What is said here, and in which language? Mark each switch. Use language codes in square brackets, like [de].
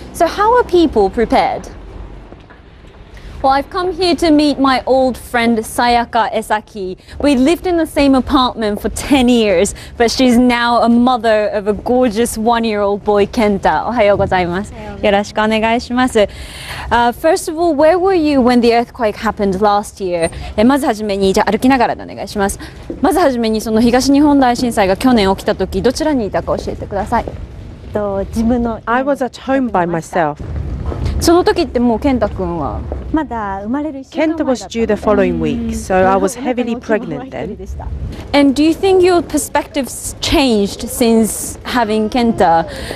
[en] So how are people prepared? Well, I've come here to meet my old friend Sayaka Esaki. We lived in the same apartment for 10 years, but she's now a mother of a gorgeous 1-year-old boy, Kenta. [ja] Ohayou gozaimasu. Yoroshiku onegai shimasu. [en] First of all, where were you when the earthquake happened last year? [ja] まずはじめに、じゃあ歩きながらでお願いします。まずはじめにその東日本大震災が去年起きた時、どちらにいたか教えてください。 [en] I was at home by myself. [ja] その時ってもう健太くんは [en] Kenta was due the following week, so I was heavily pregnant then. And do you think your perspectives changed since having Kenta?